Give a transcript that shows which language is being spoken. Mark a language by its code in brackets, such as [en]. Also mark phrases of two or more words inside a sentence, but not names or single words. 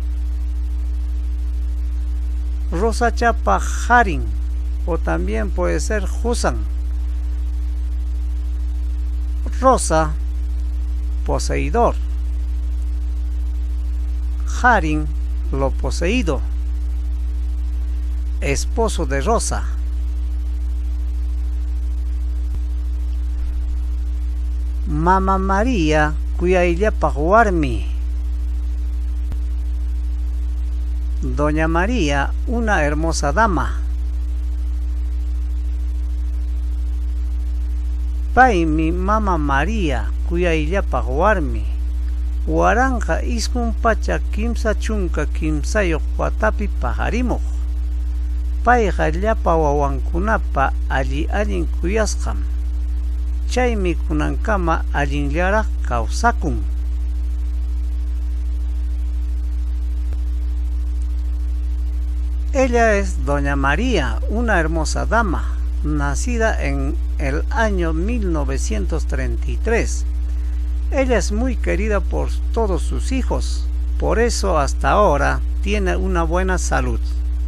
[qu] Rosacha pa harin, [es] o también puede ser Husan. Rosa, poseidor. Harin, lo poseído. Esposo de Rosa. [qu] Mama María, kuyayllapaq warmi. [es] Doña María, una hermosa dama. [qu] Paymi Mama María, kuyayllapaq warmi. Waranja iskun pacha kimsa chunka kimsayoq watapi paqarimuq. Payqa llapa wawankunapa allin kuyasqam. Chaymi kunankama allinllaraq kawsakun. [es] Ella es Doña María, una hermosa dama, nacida en el año 1933. Ella es muy querida por todos sus hijos, por eso hasta ahora tiene una buena salud.